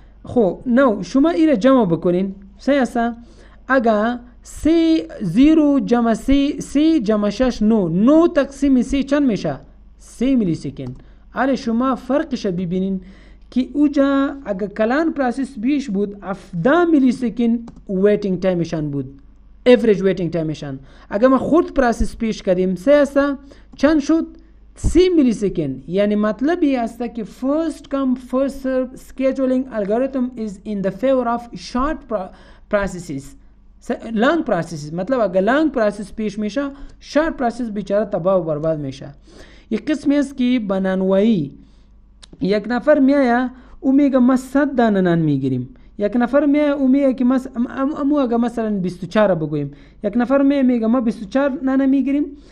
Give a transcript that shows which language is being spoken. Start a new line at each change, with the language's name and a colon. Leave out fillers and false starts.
Persian: خب نو شما ایره جمع بکنین. سیاسا اگه 0 جمع 3 جمع 6 9 تقسیم 3 چند میشه؟ 3 میلی سکند. حالا شما فرقش ببینین که اوجا اگه کلان پروسس بیش بود 17 میلی سکند ویتینگ تایمشان بود average waiting تایمشان. اگه ما خود پروسس پیش کردیم سیاسا چند شد؟ 3 میلی سکند. یعنی مطلبی است که
English: first come first serve scheduling algorithm is in the favor of short processes.
Persian: long processes مطلب اگر long process پیش میشه short process بیچاره تباه و برباد میشه. یک قسمی است که بنانوایی یک نفر میایه او میگه ما 100 دانه نان میگیریم. یک نفر میایه او میگه که امو اگه مثلا 24 بگوییم یک نفر میگه ما 24 نان میگیریم.